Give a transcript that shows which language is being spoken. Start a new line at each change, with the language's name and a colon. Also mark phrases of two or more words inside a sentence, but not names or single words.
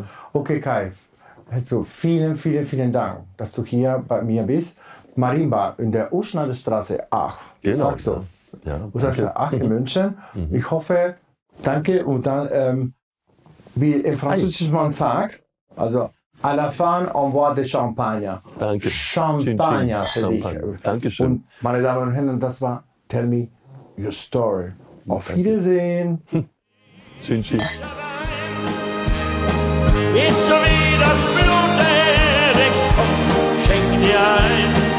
German: Okay, Kai, also vielen, vielen, vielen Dank, dass du hier bei mir bist. Marimba in der Uschneiderstraße 8. Genau. Sagst du? Ja, Uschneiderstraße 8 in München. Ich hoffe, danke. Und dann, wie im Französischen man sagt, also
French: à la fin, on boit de Champagner.
German: Danke. Champagner für dich. Dankeschön. Und meine Damen und Herren, das war Tell Me Your Story. Auf Wiedersehen. Tschüss. Ist so wie das Blut der Erde, komm, schenk dir ein.